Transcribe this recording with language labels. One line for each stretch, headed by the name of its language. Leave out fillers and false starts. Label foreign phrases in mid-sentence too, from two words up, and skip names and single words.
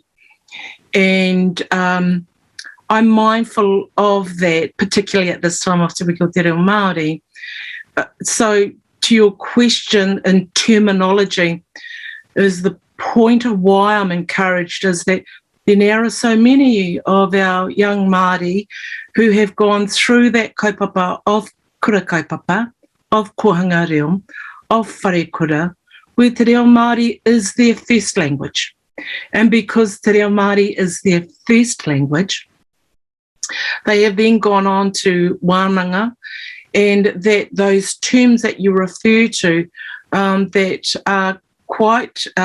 English: And I'm mindful of that, particularly at this time of Te Wiki o Te Reo Māori. So to your question in terminology, is the point of why I'm encouraged is that there now are so many of our young Māori who have gone through that kaupapa of
Māori: kura kaupapa,
English: of
Māori: kohanga reo,
English: of
Māori: whare kura,
English: where Te Reo Māori is their first language. And because Te Reo Māori is their first language, they have then gone on to wānanga, and that those terms that you refer to that are quite